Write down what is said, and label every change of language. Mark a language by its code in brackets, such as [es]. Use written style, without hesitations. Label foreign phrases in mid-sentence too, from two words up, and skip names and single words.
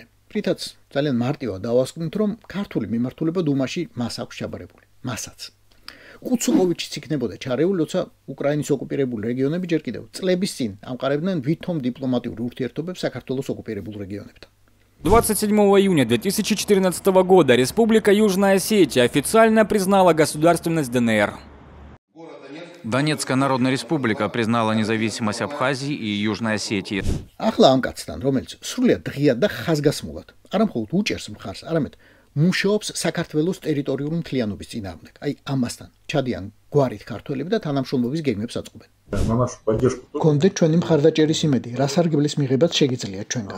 [ka] რითაც ძალიან მარტივად დავასკვნით, რომ ქართული მიმართულება დუმაში მას აქვს ჩაბარებული. მასაც. კუცუკოვიჩიც იქნებოდა ჩარეული, როცა უკრაინის ოკუპირებული რეგიონები ჯერ კიდევ წლების წინ ამყარებდნენ ვითომ დიპლომატიურ ურთიერთობებს საქართველოს ოკუპირებულ რეგიონებთან. [ru] 27 июня 2014 года Республика Южная Осетия официально признала государственность ДНР. Донецкая Народная Республика признала независимость Абхазии и Южной Осетии. [ka] ახლა ამ კაცთან, რომელიც სრულიად ღიად და ხაზგასმულად, არა მხოლოდ უჭერს მხარს, არამედ მუშაობს საქართველოს ტერიტორიული მთლიანობის წინააღმდეგ. აი ამასთან ჩადიან გვარით ქართველები და თანამშრომლობის გეგმებს აწყობენ. გქონდეთ ჩვენი მხარდაჭერის იმედი, რა სარგებლის მიღებაც შეგიძლიათ ჩვენგან.